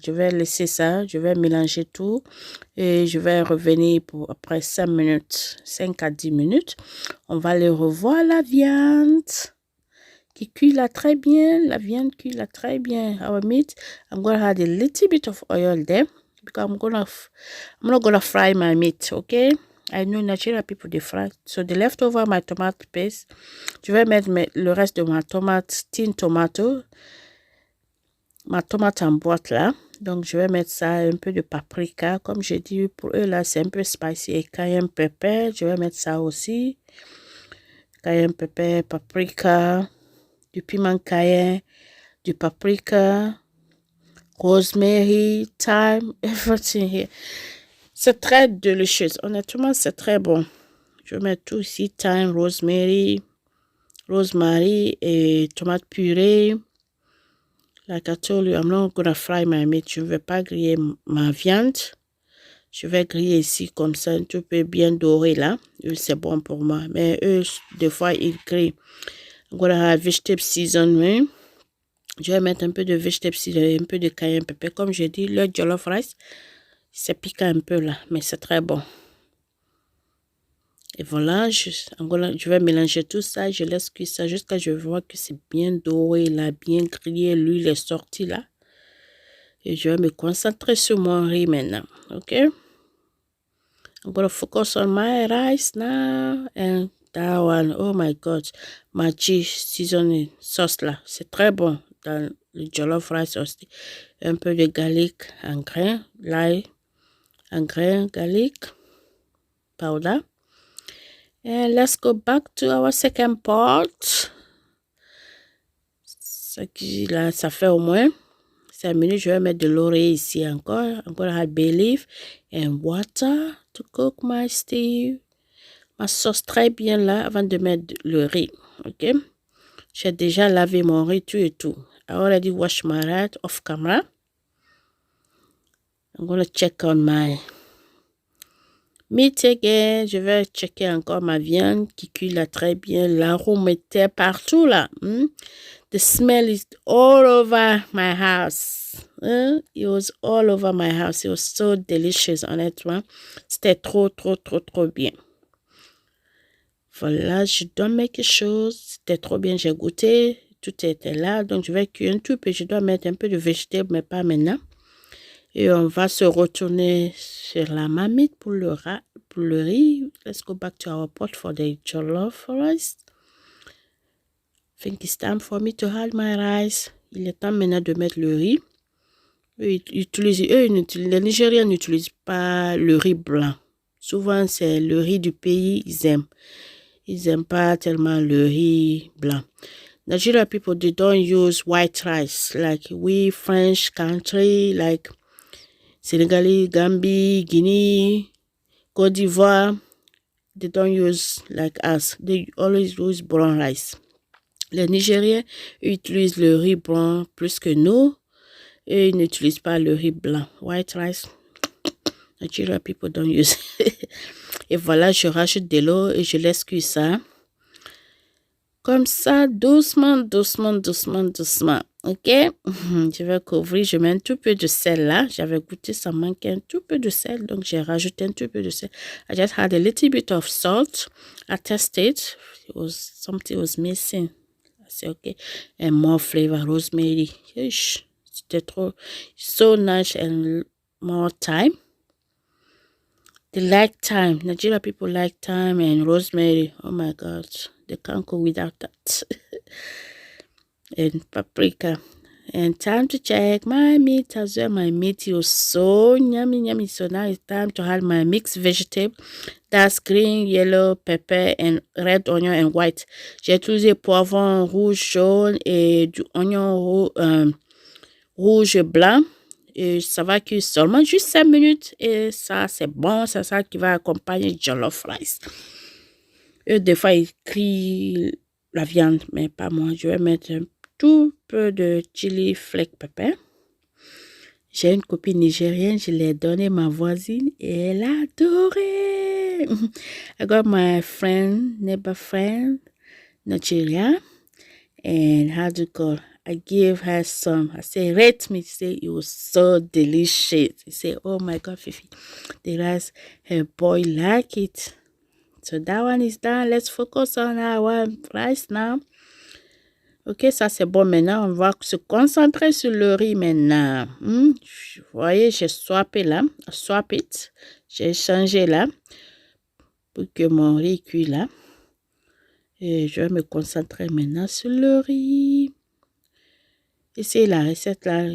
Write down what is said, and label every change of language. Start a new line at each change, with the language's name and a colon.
French: Je vais laisser ça, je vais mélanger tout et je vais revenir pour après 5 minutes, 5 à 10 minutes. On va le revoir la viande qui cuit là très bien. La viande cuit là très bien.
English: Our meat, I'm going to add a little bit of oil there because I'm not going to fry my meat, okay? I know Nigerian people, they fry. So the leftover, my tomato paste,
French: je vais mettre le reste de ma tomate,
English: tin tomato,
French: ma tomate en boîte là. Donc, je vais mettre ça, un peu de paprika. Comme j'ai dit, pour eux là, c'est un peu spicy. Et cayenne pepper, je vais mettre ça aussi.
English: Cayenne pepper, paprika,
French: du piment cayenne, du paprika,
English: rosemary, thyme, everything here.
French: C'est très délicieux. Honnêtement, c'est très bon. Je vais mettre tout ici, thyme, rosemary et tomate purée.
English: Like I told you, I'm not gonna fry my meat.
French: Je ne vais pas griller ma viande. Je vais griller ici comme ça, un tout peu bien doré là. C'est bon pour moi. Mais eux, des fois, ils grillent.
English: I'm gonna have vegetable seasoning.
French: Je vais mettre un peu de vegetable seasoning, un peu de cayenne pepper. Comme je dis, le jollof rice, c'est piquant un peu là, mais c'est très bon. Et voilà, je vais mélanger tout ça. Je laisse cuire ça jusqu'à ce que je vois que c'est bien doré là, bien grillé. L'huile est sortie là. Et je vais me concentrer sur mon riz maintenant. Ok?
English: I'm going to focus on my rice now. And that one, oh my God. Maggi seasoning sauce là.
French: C'est très bon dans le jollof rice aussi. Un peu de garlic en grain. L'ail en grain, garlic powder.
English: And let's go back to our second pot.
French: Là, ça fait au moins 5 minutes. Je vais mettre de laurier ici encore.
English: I'm going to add bay leaf and water to cook my stew.
French: Ma sauce très bien là avant de mettre le riz. Ok? J'ai déjà lavé mon riz, tout et tout.
English: I already washed my rice off camera. I'm going to check on my meat again.
French: Je vais checker encore ma viande qui cuit là très bien. L'arôme était partout là.
English: The smell is all over my house. It was all over my house. It was so delicious,
French: honnêtement. C'était trop bien. Voilà, je dois
English: make sure.
French: C'était trop bien. J'ai goûté. Tout était là. Donc, je vais cuire un tout peu. Je dois mettre un peu de végétables, mais pas maintenant. Et on va se retourner sur la marmite pour le riz.
English: Let's go back to our pot for the jollof rice. I think it's time for me to add my rice.
French: Il est temps maintenant de mettre le riz. Les Nigériens n'utilisent pas le riz blanc. Souvent, c'est le riz du pays, ils aiment. Ils n'aiment pas tellement le riz blanc.
English: Nigerian people, they don't use white rice. Like we French country, like Senegalese, Gambie, Guinea, Côte d'Ivoire, they don't use like us. They always use brown rice.
French: Les Nigériens utilisent le riz blanc plus que nous. Et ils n'utilisent pas le riz blanc.
English: White rice, Nigerian people don't use.
French: Et voilà, je rajoute de l'eau et je laisse cuire ça. Comme ça, doucement, doucement, doucement, doucement. Ok? Je vais couvrir. Je mets un tout peu de sel là. J'avais goûté, ça manquait un tout peu de sel. Donc, j'ai rajouté un tout peu de sel.
English: I just had a little bit of salt. I tested. Something was missing. I said, okay. And more flavor, rosemary.
French: C'était trop.
English: So nice and more thyme. They like thyme. Nigeria people like thyme and rosemary. Oh my God. They can't go without that. And paprika. And time to check my meat as well. My meat is so yummy, yummy. So now it's time to add my mixed vegetable. That's green, yellow, pepper, and red onion and white.
French: J'ai utilisé poivron rouge, jaune et du oignon rouge blanc. Et ça va cuire seulement juste 5 minutes. Et ça, c'est bon. C'est ça qui va accompagner jollof rice. Et des fois, ils crient la viande, mais pas moi. Je vais mettre un tout peu de chili flake pepper. J'ai une copine nigérienne, je l'ai donné ma voisine et elle a adoré.
English: I got my neighbor friend, Nigeria, and how do you call? I gave her some. I say, rate me. She said, it was so delicious. She said, oh my God, Fifi, the rice, her boy like it. So that one is done. Let's focus on our rice now.
French: Ok, ça c'est bon. Maintenant, on va se concentrer sur le riz maintenant. Vous voyez, j'ai swappé là.
English: Swap it.
French: J'ai changé là pour que mon riz cuise là. Et je vais me concentrer maintenant sur le riz. Et c'est la recette là.